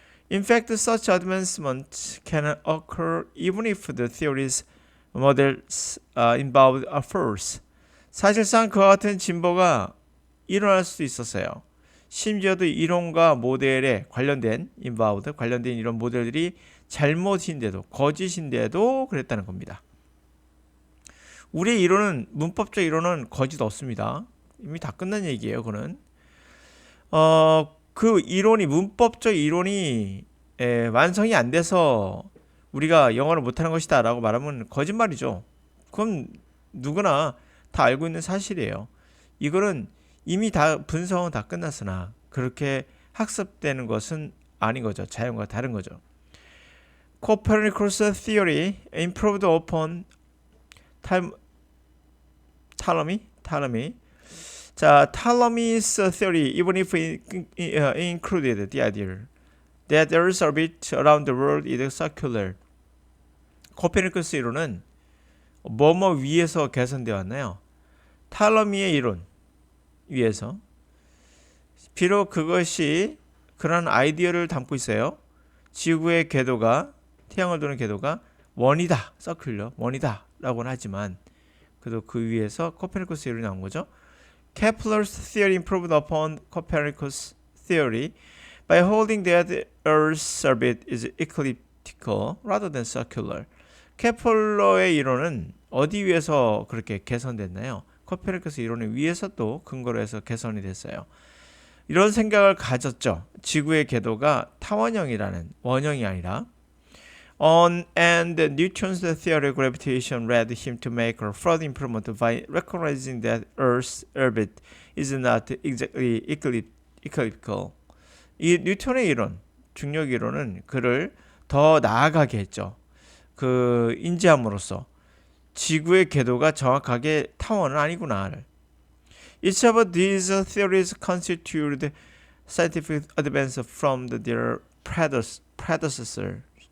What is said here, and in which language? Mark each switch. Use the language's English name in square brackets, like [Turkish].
[English] In fact, such advancement can occur even if the theories, models involved are false. [Korean] 사실상 그와 같은 진보가 일어날 수도 있었어요. 심지어도 이론과 모델에 관련된 관련된 이런 모델들이 잘못인데도, 거짓인데도 그랬다는 겁니다. 우리의 이론은, 문법적 이론은 거짓 없습니다. 이미 다 끝난 얘기예요. 그거는 그 이론이, 문법적 이론이 완성이 안 돼서 우리가 영어를 못하는 것이다 라고 말하면 거짓말이죠. 그건 누구나 다 알고 있는 사실이에요. 이거는 이미 다 분석은 다 끝났으나 그렇게 학습되는 것은 아닌 거죠. 자연과 다른 거죠. [English] Copernicus theory improved upon Ptolemy. 자, Ptolemy's theory, even if it included the idea that the Earth's orbit around the world is circular. [Korean] 코페르니쿠스 이론은 뭐뭐 위에서 개선되어 왔나요? 탈러미의 이론 위에서 비록 그것이 그런 아이디어를 담고 있어요. 지구의 궤도가 태양을 도는 궤도가 원이다, 서클러 원이다 라고는 하지만 그래도 그 위에서 코페르니쿠스 이론이 나온 거죠. [English] Kepler's theory improved upon Copernicus' theory by holding that the Earth's orbit is ecliptical rather than circular. [Korean] 케플러의 이론은 어디 위에서 그렇게 개선됐나요? 코페르니쿠스 이론의 위에서 또 근거로 해서 개선이 됐어요. 이런 생각을 가졌죠. 지구의 궤도가 타원형이라는 원형이 아니라 [English] and Newton's theory of gravitation led him to make a further improvement by recognizing that Earth's orbit is not exactly elliptical. [Korean] 이 뉴턴의 이론, 중력 이론은 그를 더 나아가게 했죠. 그 인지함으로써 지구의 궤도가 정확하게 타원은 아니구나를. [English] Each of these theories constituted scientific advance from their predecessors.